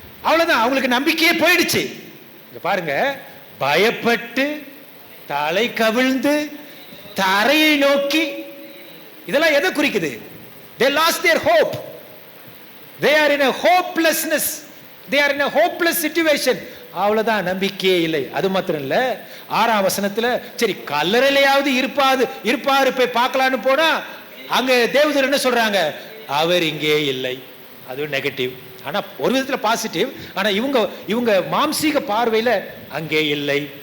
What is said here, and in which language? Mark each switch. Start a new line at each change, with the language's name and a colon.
Tamil: அவ்வளவுதான், அவங்களுக்கு நம்பிக்கையே போயிடுச்சு. பாருங்க, பயப்பட்டு தலை கவிழ்ந்து தரையை நோக்கி, இதெல்லாம் எதை குறிக்குது?
English: They lost their hope. They are in a hopelessness. They are in a hopeless situation.
Tamil: அவ்வளவுதான், நம்பிக்கையே இல்லை. அது மாத்திரம் இல்ல, 6ஆம் வசனத்துல சரி கல்லறையிலையாவது இருப்பாரு போய் பார்க்கலான்னு போனா, அங்க தேவதூதர் என்ன சொல்றாங்க? அவர் இங்கே இல்லை. அது நெகட்டிவ். ஆனா ஒரு விதத்துல பாசிட்டிவ். ஆனா இவங்க மாம்சீக பார்வையில அங்கே இல்லை.